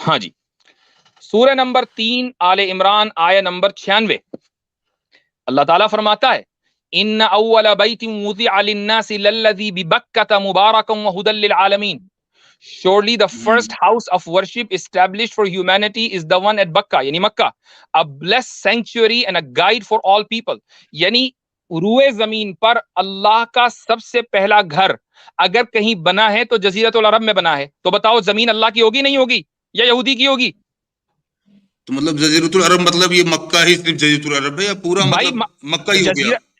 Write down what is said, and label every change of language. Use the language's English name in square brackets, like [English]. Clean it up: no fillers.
[Urdu] ہاں جی، سورہ نمبر 3 آل عمران آیہ نمبر 96. [Arabic] اللہ تعالیٰ فرماتا ہے ان اول بیت وضع للناس للذی ببکۃ مبارکا وہدی للعالمین. [English] Surely the first house of worship established for humanity is the one at Bakka, [Urdu] یعنی مکہ, [English] a blessed sanctuary and a guide for all people. [Urdu] یعنی روئے زمین پر اللہ کا سب سے پہلا گھر اگر کہیں بنا ہے تو جزیرت العرب میں بنا ہے. تو بتاؤ زمین اللہ کی ہوگی نہیں ہوگی یا یہودی کی ہوگی؟ تو مطلب جزیرت العرب مطلب یہ مکہ ہی صرف جزیرت العرب ہے یا پورا مطلب مکہ ہی ہو گیا؟